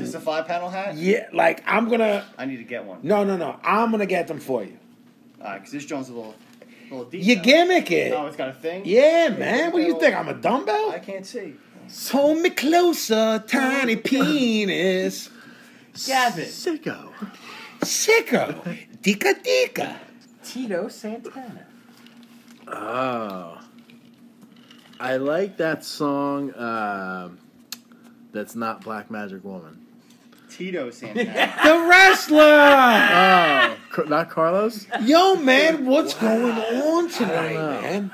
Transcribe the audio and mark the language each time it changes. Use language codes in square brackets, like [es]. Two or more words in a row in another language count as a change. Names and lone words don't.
[en] Is this a 5-panel hat? Yeah, like I'm gonna. I need to get one. No. I'm gonna get them for you. Alright, because this Jones is a little detailed. You gimmick it. Oh, it's got a thing? Yeah, man. What do you think? I'm a dumbbell? I can't see. Hold me closer, tiny penis. Gavin. Sicko. Sicko. Dika dika. Tito Santana. Oh. I like that song, that's not Black Magic Woman. Tito Santana. The wrestler. Not Carlos? Yo, man, what's going on tonight, man?